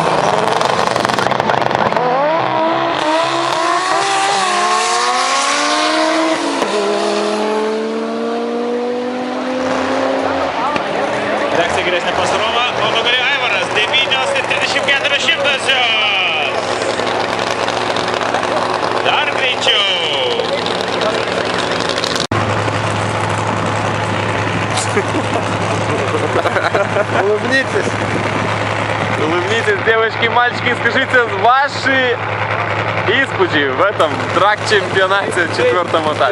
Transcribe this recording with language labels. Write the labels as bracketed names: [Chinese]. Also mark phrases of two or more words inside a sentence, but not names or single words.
[Lithuanian] Reakcija geresnė pas Romą, o nugalėjo Aivaras 9,34. Dar greičiau. [Russian] Улыбнитесь. Улыбнитесь, девочки и мальчики, скажите ваши испуги в этом трак-чемпионате 4-м этапе.